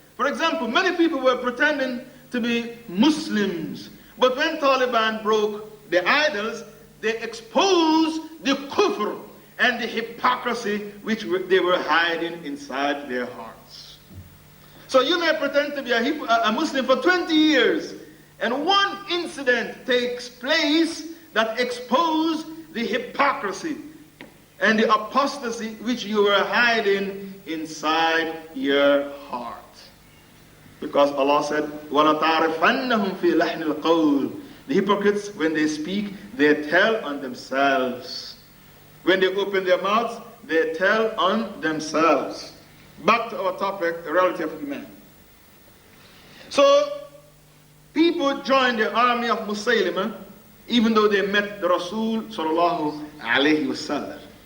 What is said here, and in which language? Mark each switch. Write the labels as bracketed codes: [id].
[en] For example, many people were pretending to be Muslims, but when Taliban broke the idols, they exposed the kufr and the hypocrisy which they were hiding inside their hearts. So you may pretend to be a Muslim for 20 years, and one incident takes place that exposes the hypocrisy and the apostasy which you were hiding inside your heart. Because Allah said, [ar] وَلَتَعْرِفَنَّهُمْ فِي لَحْنِ الْقَوْلِ. [en] The hypocrites, when they speak, they tell on themselves. When they open their mouths, they tell on themselves. Back to our topic, the reality of Eman. So, people joined the army of Musaylimah, even though they met the Rasul sallallahu alayhi wasallam.